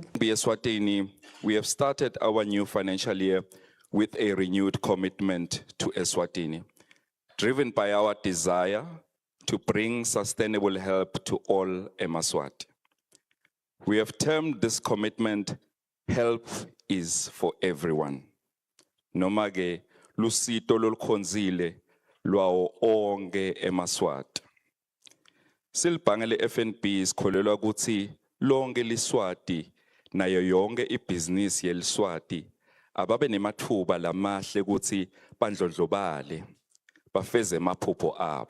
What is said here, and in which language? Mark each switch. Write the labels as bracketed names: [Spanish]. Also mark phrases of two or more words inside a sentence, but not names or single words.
[English] Eswatini, we have started our new financial year with a renewed commitment to Eswatini, driven by our desire to bring sustainable help to all Emaswati. We have termed this commitment, Help is for Everyone. [Swati] Nomage lusito lolukhonzile lwawo onke eMaswati. Silibhange le-FNB sikholelwa ukuthi lonke liSwati nayo yonke ibhizinisi yeliswati ababe nemathuba lamahle ukuthi bandlondlobale bafeze amaphupho abo.